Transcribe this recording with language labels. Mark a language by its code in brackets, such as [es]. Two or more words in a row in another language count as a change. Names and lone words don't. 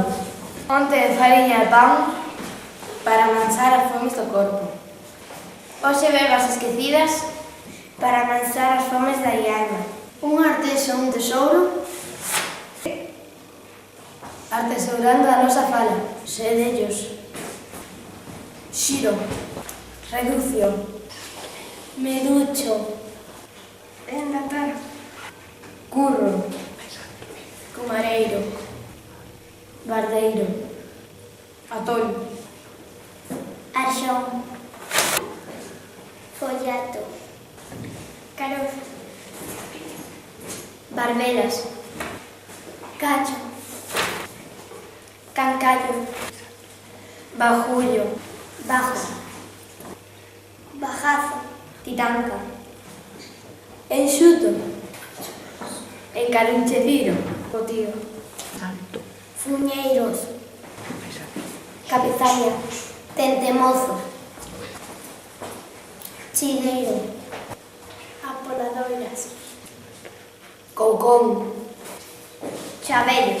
[gl] Onte de fariña e pan para amansar as fomes do corpo. Hoxe bebas esquecidas Para amansar as fomes da alma. un artesa, un tesouro, artesourando a nosa fala, sedellos, xiro, reducio, Meducho. Enlatar. curro, cumareiro, bardeiro, atol, Arxón. Follato. Carozo. barbelas, Cacho. Cancallo. bajullo, Bajo. Bajazo. titanca, enxuto, encaruncheciro, o tío, Fuñeiros. Cabezaña. Tentemozo. Chileiro. Apoladoiras. coucón, Chabellos.